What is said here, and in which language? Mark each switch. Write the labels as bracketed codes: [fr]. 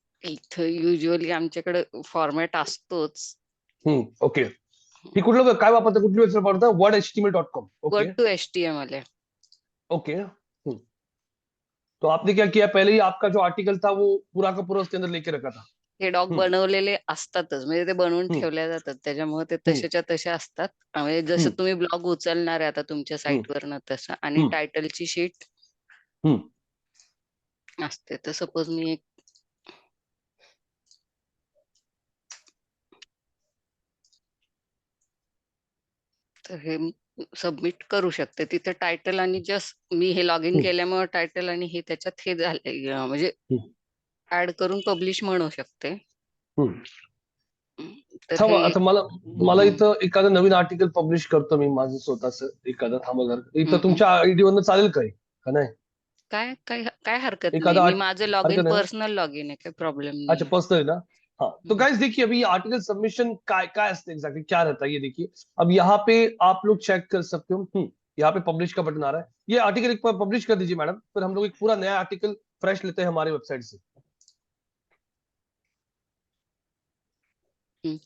[mr] इथं युजली आमच्याकडे फॉर्मॅट असतोच. ओके, ही कुठलं काय वापरता, कुठली वेबसाइट वापरता? [en] wordhtml.com। Okay [mr] word to HTML आहे. ओके। [hi] तो आपने क्या किया, पहले ही आपका जो आर्टिकल था वो पूरा का पूरा उसके अंदर लेके रखा था? [mr] हे डॉग बनवलेले असतातच, म्हणजे ते बनवून हम्म ठेवल्या जातात, त्याच्यामुळे ते हम्म तसेच्या तसे असतात. म्हणजे जसं हम्म तुम्ही ब्लॉग उचलणार आहे आता तुमच्या हम्म साईटवरनं तसं, आणि हम्म टायटलची शीट हम्म असते. तर सपोज मी एक तर हे सबमिट करू शकते. तिथे टायटल आणि जस्ट मी हे लॉग इन केल्यामुळे टायटल आणि हे त्याच्यात हे झाले, म्हणजे ऍड करून पब्लिश म्हणू शकते. तर हे आता मला मला इथं एखादं नवीन आर्टिकल पब्लिश करतो मी माझं स्वतःच एखादं, थांबा जरा, इथं तुमच्या आयडी वरनं चालेल काय का नाही? काय काय काय हरकत नाही, एखादा मी माझं लॉग इन [hi] हरकत है ना? [mr] पर्सनल लॉग इन आहे, काही प्रॉब्लेम [hi] अच्छा [mr] नाही. पर्सनल ना। [hi] हाँ तो गाइस देखिए अभी आर्टिकल सबमिशन [mr] काय काय [hi] एग्जैक्टली क्या रहता है ये देखिए। अब यहाँ पे आप लोग चेक कर सकते हो। यहाँ पे पब्लिश का बटन आ रहा है, ये आर्टिकल एक बार पब्लिश कर दीजिए मैडम, फिर हम लोग एक पूरा नया आर्टिकल फ्रेश लेते हैं हमारे वेबसाइट से।